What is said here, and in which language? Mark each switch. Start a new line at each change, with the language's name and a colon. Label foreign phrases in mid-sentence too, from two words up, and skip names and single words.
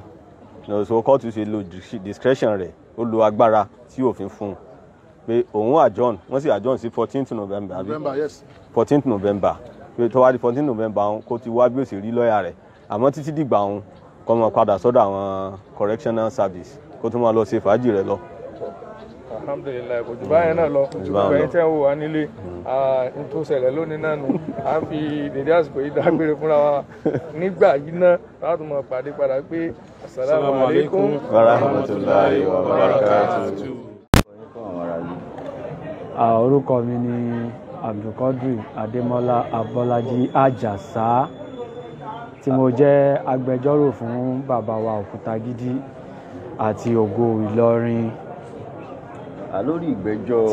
English: So court
Yoruba: ṣe lo discretion rẹ̀ ó lo agbára tí òfin fún un pé òun adjourn wọ́n sì adjourn sí 14th November àbí 14th November pé tó wá di 14th November òun kó ti wá bí ó sì rí lọ́ọ̀yà rẹ̀ àmọ́ títí dìgbà òun kó máa padà sọ́dọ̀ àwọn
English: correctional service
Yoruba: kó tún máa lọ ṣe fàájì rẹ̀ lọ. Alhamdulillah kò jù báyẹn náà lọ ẹ̀yin tẹ́ ń wò wá nílé n tó ṣẹlẹ̀ lónìí náà nù à ń fi dèdé àsìkò yìí dágbére fúnra wa nígbà yìí náà láti mọ̀ pàdé padà pé
Arabic: السلام عليكم ورحمة الله وبركاته.
Yoruba: Orúkọ mi ni Abdulkadir Adémọ́lá Abọ́lájí Àjàsá tí mo jẹ́ agbẹjọ́rò fún bàbá wa Òkútagídí àti Ògo Ìlọrin lórí ìgbẹ́jọ́